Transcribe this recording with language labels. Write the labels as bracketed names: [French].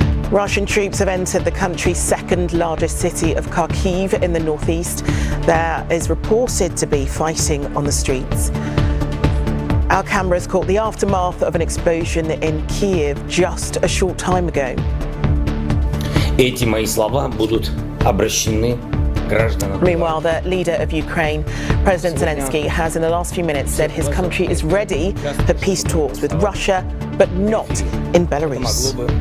[English] Russian troops have entered the country's second largest city of Kharkiv in the northeast. There is reported to be fighting on the streets. Our cameras caught the aftermath of an explosion in Kyiv just a short time ago. [Russian] Эти мои слова будут обращены гражданам. [English] Meanwhile, the leader of Ukraine, President Zelensky, has in the last few minutes said his country is ready for peace talks with Russia, but not in Belarus.